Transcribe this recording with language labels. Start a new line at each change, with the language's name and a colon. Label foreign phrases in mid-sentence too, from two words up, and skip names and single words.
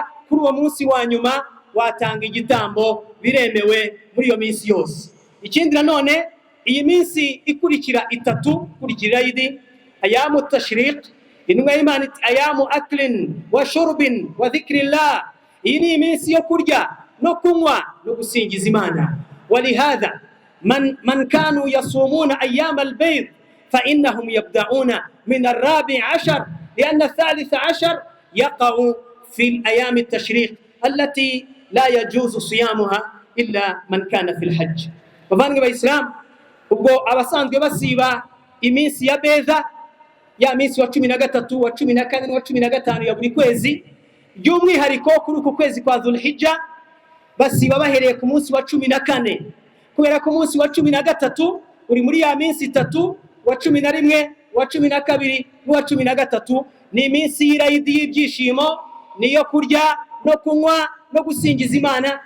Kinyarwanda: Kuri uwo munsi wa nyuma watanga igitambo, biremewe muri iyo minsi yose. Ikindi nanone iyi minsi ikurikira 3 kurikira Irayidi,
Arabic: أيام التشريق,
Kinyarwanda: intumwa y'Imana iti
Arabic: أيام أكل وشرب وذكر الله.
Kinyarwanda: Iyi ni iminsi yo kurya no kunywa no gusingiza Imana.
Arabic: ولهذا من كانوا يصومون أيام البيض فإنهم يبدؤون من الرابع عشر لأن الثالث عشر يقع في الأيام التشريق التي لا يجوز صيامها إلا من كان في الحج.
Kinyarwanda: Bavandimwe ba Islam, ubwo abasanzwe basiba iminsi ya beza, ya minsi wa 13, wa 14, wa 15 ya buri kwezi, by'umwihariko kuri uku kwezi kwa Dhulhijja basiba bahereye ku munsi wa 14, kubera ko munsi wa 13 uri muri ya minsi 3, wa 11, wa 12 n'uwa 13 ni iminsi y'Irayidi y'ibyishimo, niyo kurya no kunywa no gusingiza Imana.